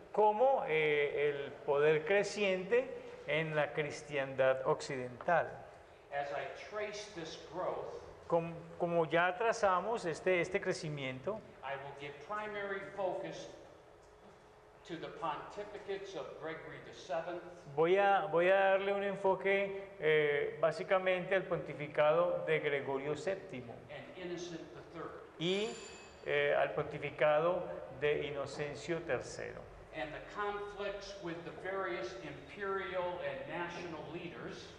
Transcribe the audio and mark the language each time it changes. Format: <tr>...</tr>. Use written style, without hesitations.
<es>como el poder creciente en la cristiandad occidental.</es> <en>As I trace this growth,</en> <es>Como ya trazamos este crecimiento,</es> <en>I will give primary focus to the pontificates of Gregory VII</en> <es>voy a darle un enfoque básicamente al pontificado de Gregorio VII</es> <en>and Innocent III,</en> <es>y al pontificado de Inocencio III.</es> <en>and the conflicts with the various imperial and national leaders</en>